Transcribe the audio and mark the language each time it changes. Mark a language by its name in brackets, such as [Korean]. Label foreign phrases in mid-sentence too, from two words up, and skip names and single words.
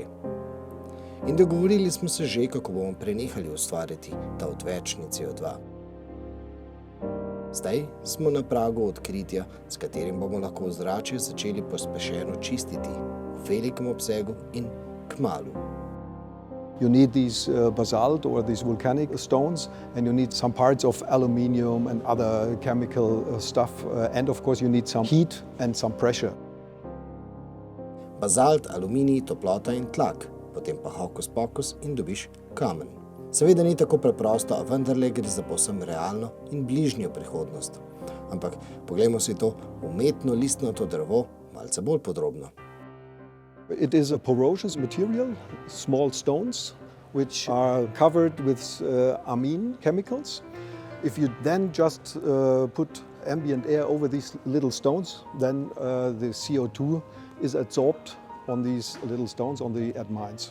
[Slovenian] In dogovorili smo se že, kako bomo prenehali ustvarjati ta odvečni CO2. Zdaj smo na pragu odkritja, s katerim bomo lahko ozračje začeli pospešeno čistiti v velikem obsegu in kmalu. [English] You need these basalt or these volcanic stones, and you need some parts of aluminium and other chemical stuff, and of course you need some heat and some pressure. [Slovenian] Bazalt, aluminij, toplota in tlak, potem pa hokus pokus in dobiš kamen. Seveda ni tako preprosto, a vendarle gre za povsem realno in bližnjo prihodnost. Ampak poglejmo si to umetno listnato drevo malce bolj podrobno. [English] It is a porous material, small stones, which are covered with amine chemicals. If you then just put ambient air over these little stones, then the CO2 is absorbed on these little stones, on the amines.